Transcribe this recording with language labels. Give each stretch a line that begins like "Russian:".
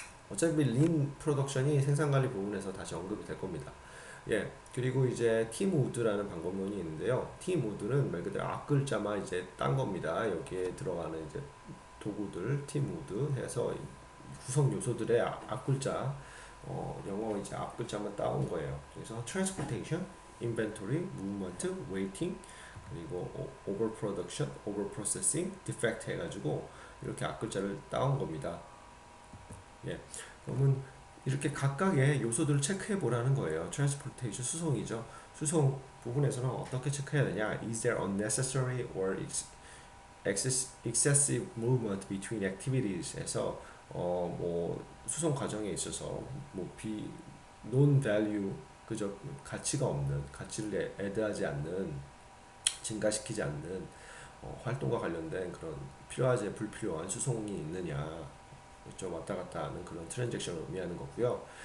Korean: 어차피 린 프로덕션이 생산관리 부분에서 다시 언급이 될 겁니다. 예, 그리고 이제 팀 우드라는 방법론이 있는데요. 팀 우드는 말 그대로 앞글자만 이제 딴 겁니다. 여기에 들어가는 이제 도구들, 팀 우드 해서 구성 요소들의 앞글자, 영어 이제 앞글자만 따온 거예요. 그래서
English: transportation, inventory, movement, waiting,
Korean: 그리고
English: over production, over processing, defect
Korean: 해가지고 이렇게 앞글자를 따온 겁니다. 예. 그러면 이렇게 각각의 요소들을 체크해 보라는 거예요. transportation 수송이죠. 수송 부분에서는 어떻게 체크해야 되냐?
English: Is there unnecessary or excessive movement between activities?
Korean: 에서 뭐 수송 과정에 있어서 뭐
English: non value
Korean: 그저 가치가 없는 가치를 애드하지 않는 증가시키지 않는 활동과 관련된 그런 필요하지 불필요한 수송이 있느냐 좀 왔다 갔다 하는 그런 트랜잭션을 의미하는 거고요.